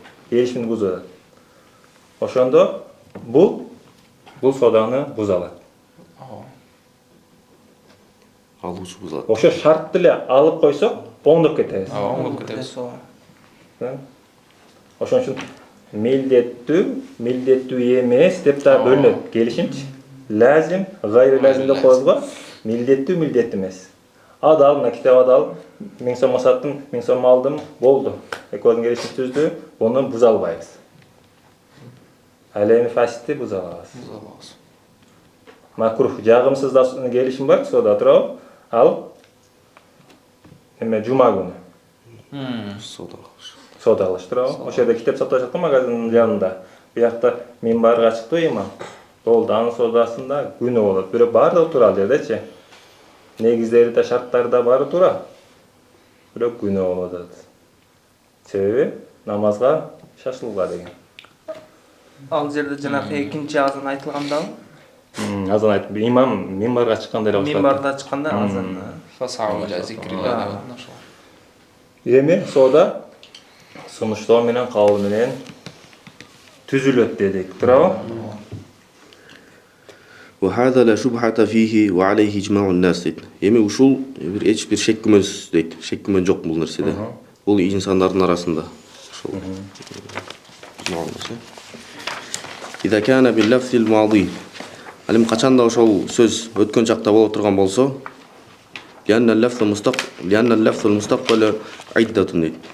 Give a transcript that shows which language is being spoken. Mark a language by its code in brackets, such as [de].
[ky] Келишимди бузуп атат. Ошондо бул соданы буза алат. Алуучу бузат. Ошо шартты эле алып койсок, оңдоп кетебиз. Оңдоп кетебиз. Ошон үчүн милдеттүү эмес деп да бөлүнөт. Келишимчи. Лазим, гайры лазим деп коебузго. Милдеттүү эмес. Адал, мына китеп адал, 1000 сом саттым, 1000 сом алдым, болду. Экөөдүн келишим түздү, буну буза албайбыз. Ал эми фасидти буза алабыз. Макрух, жагымсыз да келишим бар, сода туурабы? Ал эме жума күнү. Сода кылыш туурабы? Ошол жерде китеп сатып жаткан магазиндин жанында. Биякта минбарга чыкты имам. Болду, анын содасында күнү болот. Бирок баардыгы туура ал жердечи. Негиздери да шарттары да баары туура. Бирок күнү болот атат. Себеби намазга шашылууга деген. Ал жерде жанагы экинчи азан айтылгандабы? Азан айтып, имам минбарга чыкканда эле баштап. Минбарда чыкканда азан. Фасау ила зикрилла деп ошо. Эми сода сунуштоо менен кабыл менен түзүлөт дедик, туурабы? [ar] وهذا لا شبهة فيه وعليه إجماع الناس [ky] дейт. Эми ушул эч бир шек күмөнсүз дейт. Шек күмөн жок бул нерседе. Бул инсандардын арасында. Ошол. [ar] إذا كان باللفظ الماضي. [ky] Алим качанда ошол сөз өткөн чакта боло турган болсо, [ar] لأن اللفظ المستقبل عدة [ky] дейт.